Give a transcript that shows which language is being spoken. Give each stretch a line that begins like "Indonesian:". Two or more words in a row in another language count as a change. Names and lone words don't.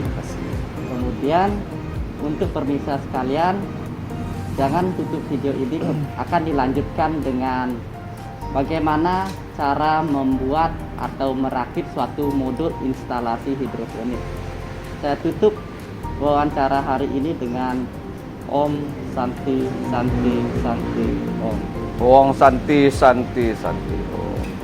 Indonesian: Kemudian untuk pemirsa sekalian, jangan tutup video ini, akan dilanjutkan dengan bagaimana cara membuat atau merakit suatu modul instalasi hidroponik. Saya tutup wawancara hari ini dengan
Sanskrit: ॐ शान्तिः शान्तिः शान्तिः ॐ. Wong शान्तिः शान्तिः शान्तिः ॐ.